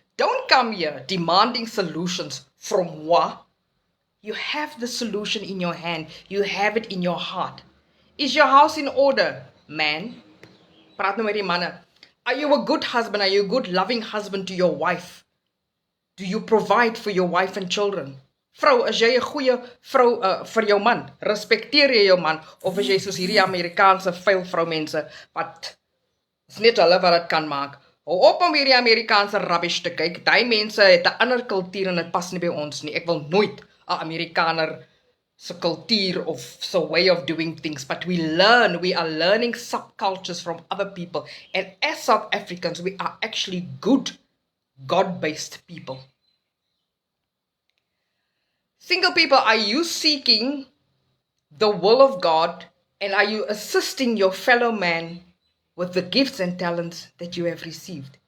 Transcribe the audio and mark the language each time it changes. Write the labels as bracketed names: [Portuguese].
[English] Don't come here demanding solutions from moi. You have the solution in your hand. You have it in your heart. Is your house in order, man? [Afrikaans] Praat nou met die manne. [English] Are you a good husband? Are you a good loving husband to your wife? Do you provide for your wife and children? [Afrikaans] Vrou, is jy 'n goeie vrou vir jou man? Respekteer jy jou man? Of is jy soos hierdie Amerikaanse vuil vroumense wat is net hulle wat dit kan maak? Hou op om hierdie Amerikaanse rubbish te kyk. Daai mense het 'n ander kultuur en dit pas nie by ons nie. Ek wil nooit 'n Amerikaner se kultuur of [English] se way of doing things, but we are learning subcultures from other people. And as South Africans, we are actually good, God-based people. Single people, are you seeking the will of God, and are you assisting your fellow man with the gifts and talents that you have received?